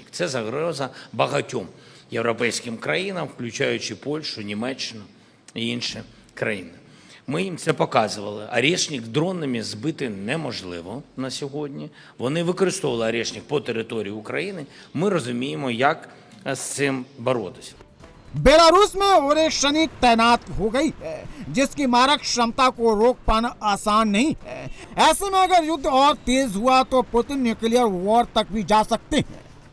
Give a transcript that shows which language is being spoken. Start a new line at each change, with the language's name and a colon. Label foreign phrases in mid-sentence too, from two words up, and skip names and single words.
Ukrainian: Це загроза багатьом європейським країнам, включаючи Польщу, Німеччину і інші країни. Ми їм це показували. Арешник дронами збити неможливо на сьогодні. Вони використовували арешник по території України. Ми розуміємо, як з цим боротися.
Hindi: बेलारूस में ओरेशनिक तैनात हो गई है, जिसकी मारक क्षमता को रोक पाना आसान नहीं है। ऐसे में अगर युद्ध और तेज हुआ तो पुतिन
English: nuclear war
Hindi: तक भी जा सकते हैं।